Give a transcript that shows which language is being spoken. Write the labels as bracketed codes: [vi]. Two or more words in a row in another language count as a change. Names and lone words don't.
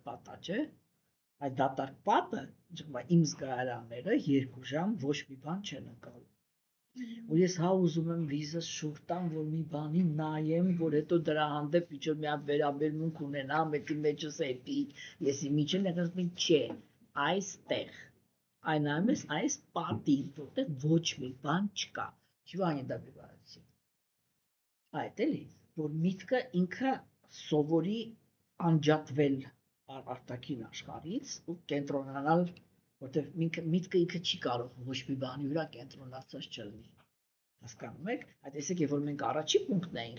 [hy] պատա, չէ, այդ դատարկ պատը, իմ զգայարանները 2 ժամ ոչ մի բան չեն ընկալում։ Ու ես հա ուզում եմ վիզս շուրջ տամ, որ մի բանի նայեմ, որ հետո դրա հանդեպ ինչ-որ մի հատ վերաբերմունք ունենամ, էդի մեջս էդի, եսի միջին ասում չէ, այստեղ, այն նայում ես այս պատին, որտեղ ոչ մի բան չկա։ [ru] Чего они добиваются? [hy] Այդ էլի, որ միտքը ինքը սովորի անջատվել արտաքին աշխարհից ու կենտրոնանալ, որտեղ միտքը ինքը չի կարող ոչ մի բանի վրա կենտրոնացած չլինի։ Հասկանում եք, այդ տեսեք, երբ որ մենք առաջի պունկտն էինք,